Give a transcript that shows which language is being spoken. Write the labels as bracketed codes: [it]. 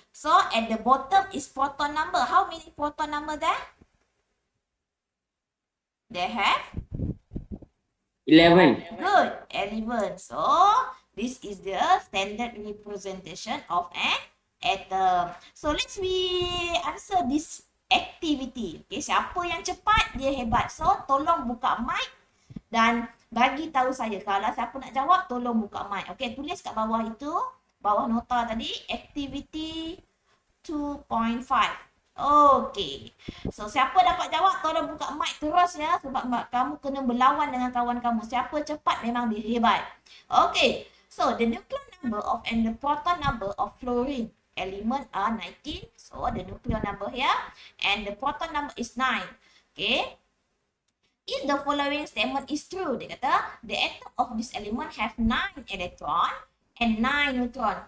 [en] So at the bottom is proton number. How many proton number there? They have 11. good 11. So this is the standard representation of an atom. So let's answer this activity. [ms] Okay, siapa yang cepat dia hebat. So tolong buka mic dan bagi tahu saya. Kalau siapa nak jawab tolong buka mic. Okay, tulis kat bawah itu, bawah nota tadi, activity 2.5. Okay. So siapa dapat jawab tolong buka mic terus ya, sebab kamu kena berlawan dengan kawan kamu. Siapa cepat memang dia hebat. Okay. [en] So the nucleon number of and the proton number of fluorine element are 19. So the nucleon number here and the proton number is 9. Okay. If the following statement is true, [ms] dia kata [en] the atom of this element have 9 electron and 9 neutron.